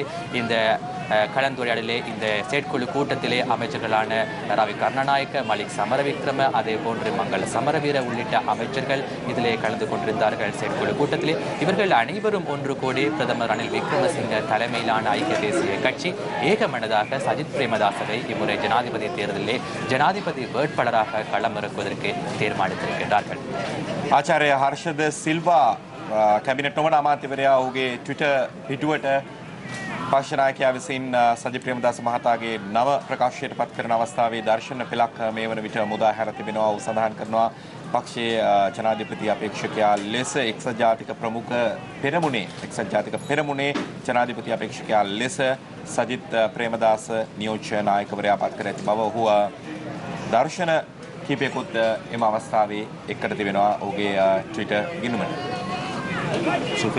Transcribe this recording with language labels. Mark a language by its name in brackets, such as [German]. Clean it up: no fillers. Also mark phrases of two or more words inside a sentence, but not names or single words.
[Tamil] இந்த கலந்துரையாடலே இந்த செயற்குழு கூட்டத்திலே அமைச்சர்களான ரவி கருணாநாயக்க, மலிக் சமரவிக்ரம, அதே போன்று மங்கள சமரவீர உள்ளிட்ட அமைச்சர்கள் இதிலே கலந்து கொண்டிருந்தார்கள். செயற்குழு கூட்டத்திலே இவர்கள் அனைவரும் ஒன்று கூடி பிரதமர் ரணில் விக்ரமசிங்க தலைமையிலான ஐக்கிய தேசிய கட்சி ஏகமனதாக சஜித் பிரேமதாசவை இம்முறை ஜனாதிபதி தேர்தலிலே ஜனாதிபதி வேட்பாளராக களமிறக்குவதற்கு தீர்மானித்திருக்கின்றார்கள். [Sinhala] ආචාර්ය හර්ෂද සිල්වා කැබිනට් නොවන අමාත්‍යවරයා ඔහුගේ ට්විටර් පිටුවට පක්ෂ නායකයා විසින් සජිත් ප්‍රේමදාස මහතාගේ නව ප්‍රකාශයට පත් කරන අවස්ථාවේ දර්ශන පෙළක් මේ වන විට මුදා හැර තිබෙනවා. ඔහු සඳහන් කරනවා පක්ෂයේ ජනාධිපති අපේක්ෂකයා ලෙස එක්සත් ජාතික ප්‍රමුඛ පෙරමුණේ ජනාධිපති අපේක්ෂකයා ලෙස සජිත් ප්‍රේමදාස නියෝජ්‍ය නායකවරයා පත් කර ඇති බව ඔහු දර්ශන කීපයකුත් එම අවස්ථාවේ එකට තිබෙනවා ඔහුගේ ට්විටර් ගිණුමට. Sufi.